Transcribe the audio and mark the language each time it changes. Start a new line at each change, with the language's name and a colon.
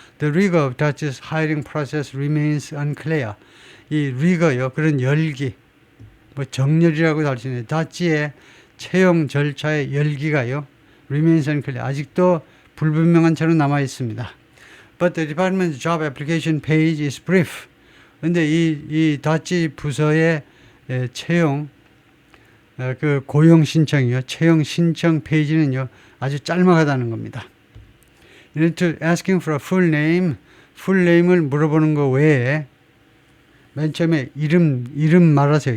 English: The rigor of Dutch's hiring process remains unclear.
Korean: 이 rigor요, 그런 열기, 뭐 정열이라고도 할 수 있는데, 다치의 채용 절차의 열기가요,
English: remains unclear.
Korean: 아직도 불분명한 채로 남아 있습니다.
English: But the department's job application page is brief.
Korean: 근데 이 다치 부서의 채용 그 고용 신청이요, 채용 신청 페이지는요 아주 짤막하다는 겁니다.
English: Asking for a full name
Korean: 을 물어보는 거 외에 맨 처음에 이름 말하세요.